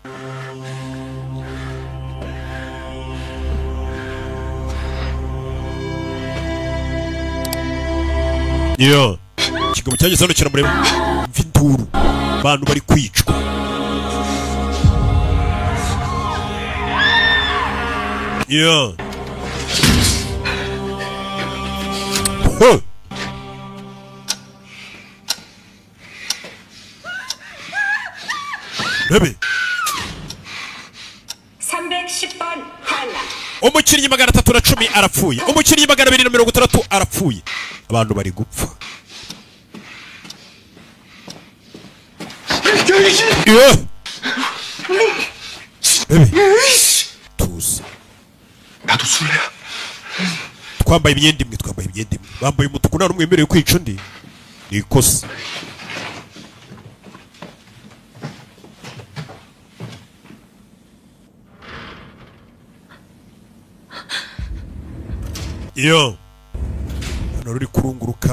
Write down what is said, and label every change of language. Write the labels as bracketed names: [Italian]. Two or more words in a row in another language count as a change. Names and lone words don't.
[Kinyarwanda] yo ikigabo cyageze hano kiramureba mvinduru abantu bari kwicwa yo Rebe [Korean] 310번 탈락. [Kinyarwanda] umukinnyi 310 arapfuye umukinnyi 260 arapfuye abantu bari gupfa tuzi [Korean] 나도 술래야. [Kinyarwanda] twambaye imyenda imwe bambaye umutuku nta n'umwe wemerewe kwica undi ni ikosa iyo hano ruri kurunguruka